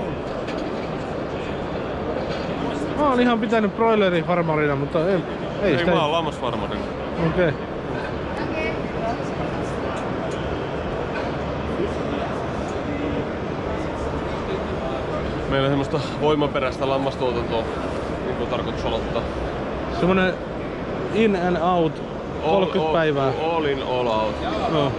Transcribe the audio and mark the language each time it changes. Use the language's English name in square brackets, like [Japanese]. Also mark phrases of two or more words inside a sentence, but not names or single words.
[Finnish] Mä oon ihan pitänyt broilerifarmarina, mutta ei sitä... Ei, mä oon lammasfarmarina. Okei. Okay. Meillä on semmoista voimaperäistä lammastuotantoa, niin kuin tarkoitus aloittaa. Semmonen [English] in and out [Finnish] 30 päivää. [English] All in, all out. [Finnish] No.